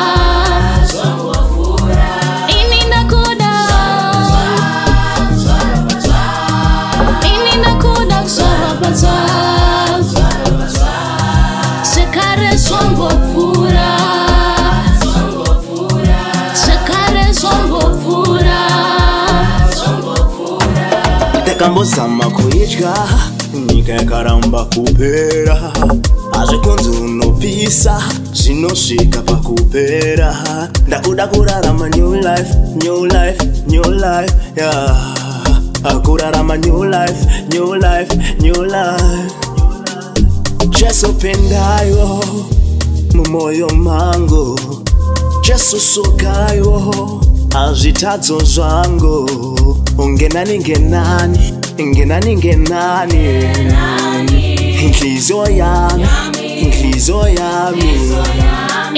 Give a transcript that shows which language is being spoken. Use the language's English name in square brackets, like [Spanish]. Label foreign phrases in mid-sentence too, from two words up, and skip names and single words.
[Shona] Ini ndakuda, ini ndakuda kushapata, shekare zombofura, shekare zombofura. Takambozama kuitya nyika yakaramba kupera, azvikunzi unopisa zvinosvika pakupera. Ndakuda kurarama [English] new life, new life, new life, yeah. Kurarama new life, new life, new life. [Shona] Jesu pendayo mumoyo mangu, Jesu sukayo azvitadzo zvangu. [Zulu] Ungenani ngenani, ngenani ngenani, inhliziyo yami, inhliziyo yami.